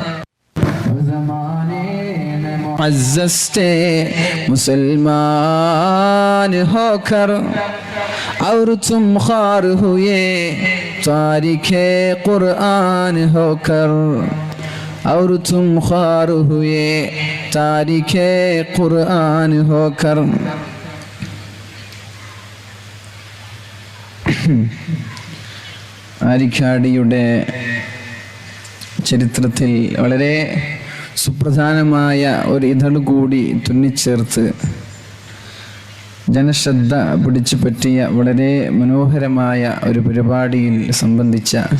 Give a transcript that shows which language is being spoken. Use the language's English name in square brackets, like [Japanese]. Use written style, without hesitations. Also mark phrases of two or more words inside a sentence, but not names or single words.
[Urdu] معزز تھے مسلمان ہو کر. اور تم خار ہوئے تارک قرآن ہو کر. اور تم خار ہوئے تارک قرآن ہو کر. [Malayalam] ആരിക്കാടിയുടെ ചരിത്രത്തിൽ വളരെ സുപ്രധാനമായ ഒരു ഇതൾ കൂടി തുന്നിച്ചേർത്ത് ജനശ്രദ്ധ പിടിച്ചു പറ്റിയ വളരെ മനോഹരമായ ഒരു പരിപാടിയിൽ സംബന്ധിച്ച